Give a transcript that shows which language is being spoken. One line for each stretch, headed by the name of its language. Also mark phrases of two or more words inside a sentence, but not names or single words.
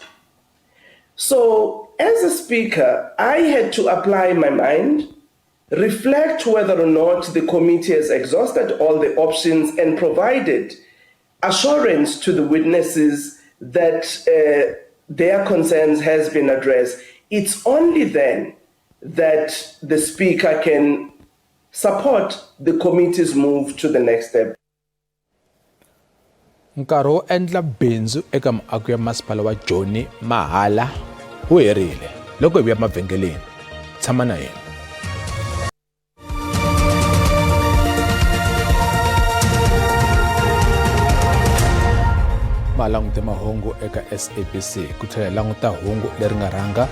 English: So as a speaker, I had to apply my mind, reflect whether or not the committee has exhausted all the options and provided assurance to the witnesses that their concerns has been addressed. It's only then that the speaker can support the committee's move to the next step.
Tsonga: Nkarhi wo endla bindzu eka muako ya masipala wa Joni mahala wu herile loko hi vuya mavhengeleni. Tshama na yena. Malangute mahungu eka SABC ku tlhela languta hungu leri nga rhanga.